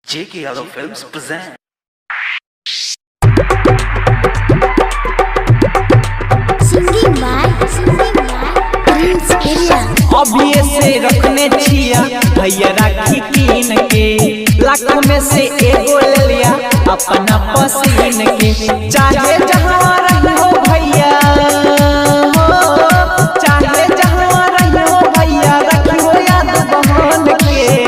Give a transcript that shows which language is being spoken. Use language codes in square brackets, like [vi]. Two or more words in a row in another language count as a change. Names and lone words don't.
[en] J.K. Yadav Films present. Singing by Prince Peria। [mai] अभी से रखने छिया भैया राखी कीन के, लाख में से एगो ले लिया अपना पसीन के। चाहे जहाँ रही हो भैया हो, चाहे जहाँ रही हो भैया रखी हो याद बहन के।